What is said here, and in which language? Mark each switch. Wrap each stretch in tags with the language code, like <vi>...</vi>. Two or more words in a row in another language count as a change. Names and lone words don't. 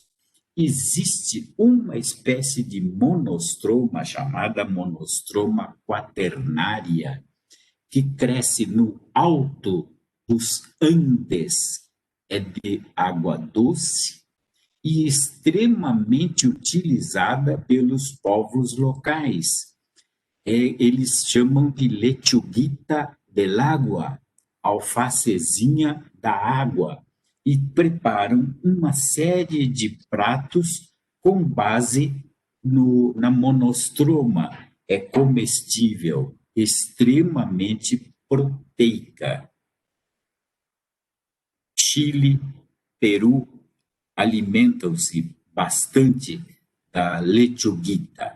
<pt>Existe uma espécie de monostroma, chamada monostroma quaternária, que cresce no alto dos Andes, é de água doce e extremamente utilizada pelos povos locais. Eles chamam de</pt> <es>lechuguita del agua,</es> <pt>alfacezinha da água, e preparam uma série de pratos com base na monostroma. É comestível, extremamente proteica. Chile, Peru alimentam-se bastante da lechuguita.</pt>